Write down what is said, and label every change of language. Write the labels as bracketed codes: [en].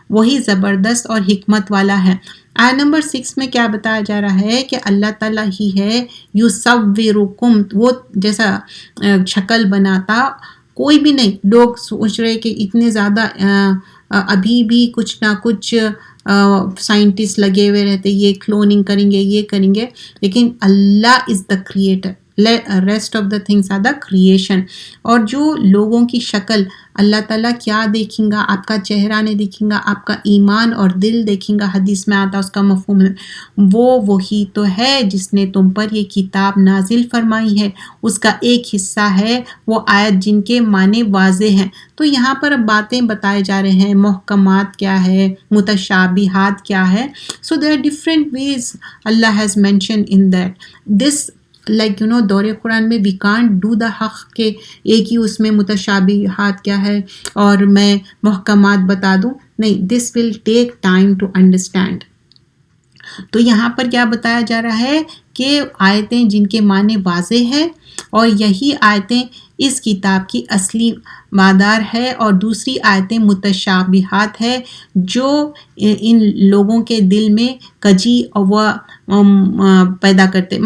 [ur] وہی زبردست اور حکمت والا ہے. آیت نمبر 6 میں کیا بتایا جا رہا ہے کہ اللہ تعالیٰ ہی ہے یصورکم، وہ جیسا شکل بناتا کوئی بھی نہیں. لوگ سوچ رہے کہ اتنے زیادہ ابھی بھی کچھ نہ کچھ سائنٹسٹ لگے ہوئے رہتے، یہ کلوننگ کریں گے، یہ کریں گے، لیکن [en] Allah is the creator. Rest of the things are the creation. [ur] اور جو لوگوں کی شکل اللہ تعالیٰ کیا دیکھیں گا، آپ کا چہرہ نہیں دیکھیں گا، آپ کا ایمان اور دل دیکھیں گا، حدیث میں آتا اس کا مفہوم ہے، وہی تو ہے جس نے تم پر یہ کتاب نازل فرمائی ہے. اس کا ایک حصہ ہے وہ آیت جن کے معنی واضح ہیں. تو یہاں پر باتیں بتائے جا رہے ہیں، محکمات کیا ہے، متشابہات کیا ہے. [en] So there are different ways Allah has mentioned in that. [ur] This دور قرآن میں [en] we can't do the حق [ur] کہ ایک ہی اس میں متشابہات کیا ہے اور میں محکمات بتا دوں. نہیں، [en] This will take time to understand. [ur] تو یہاں پر کیا بتایا جا رہا ہے کہ آیتیں جن کے معنی واضح ہے، اور یہی آیتیں اس کتاب کی اصلی مادار ہے، اور دوسری آیتیں متشابہات ہے جو ان لوگوں کے دل میں کجی و پیدا کرتے.